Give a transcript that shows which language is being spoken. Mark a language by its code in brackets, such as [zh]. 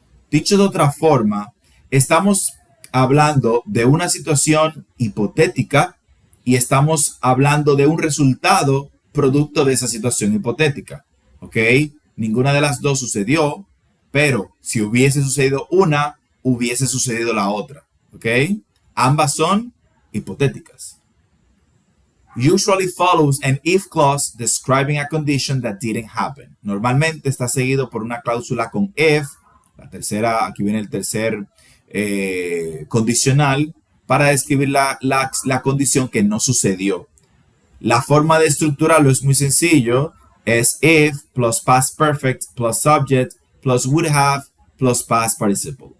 [es] Dicho de otra forma, estamos hablando de una situación hipotética y estamos hablando de un resultado producto de esa situación hipotética. ¿Ok? Ninguna de las dos sucedió, pero si hubiese sucedido una, hubiese sucedido la otra. ¿Ok? Ambas son hipotéticas. [en] Usually follows an if clause describing a condition that didn't happen. [es] Normalmente está seguido por una cláusula con if. La tercera, aquí viene el tercer condicional para describir la condición que no sucedió. La forma de estructurarlo es muy sencillo. Es [en] if plus past perfect plus subject plus would have plus past participle.